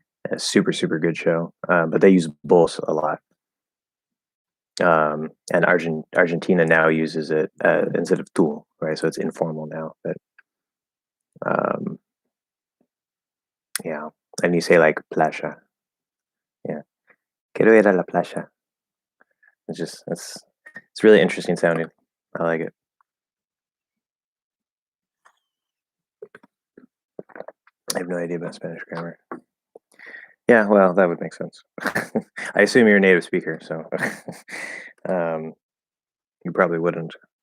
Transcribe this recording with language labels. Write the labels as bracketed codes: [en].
[en] A super super good show, but they use both a lot. And Argentina now uses it instead of tú, right? So it's informal now. But um, yeah, and you say like playa. [es] Yeah, quiero ir a la playa. [en] It's really interesting sounding. I like it. I have no idea about Spanish grammar. Yeah, well, that would make sense. I assume you're a native speaker, so um, you probably wouldn't.